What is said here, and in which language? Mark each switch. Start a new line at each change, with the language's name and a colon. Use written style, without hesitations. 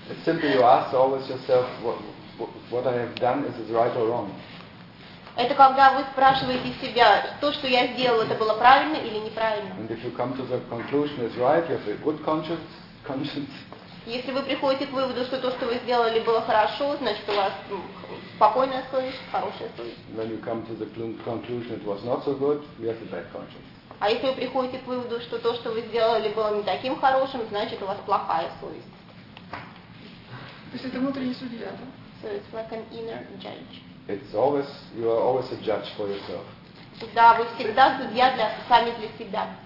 English: It's simply you ask always yourself what I have done, is it right or wrong?
Russian: Это когда вы спрашиваете себя, то, что я сделал, это было правильно или неправильно?
English: And if you come to the conclusion it's right, you have a good conscience.
Russian: Если вы приходите к выводу, что то, что вы сделали, было хорошо, значит, у вас спокойная совесть, хорошая совесть.
English: When you come to the conclusion it was not so good, you have a bad conscience.
Russian: А если вы приходите к выводу, что то, что вы сделали, было не таким хорошим, значит, у вас плохая совесть. То есть это внутренний судья, да?
English: So it's like an inner judge. It's always, you are always a judge for yourself.
Russian: Да, вы всегда судья для, сами для себя.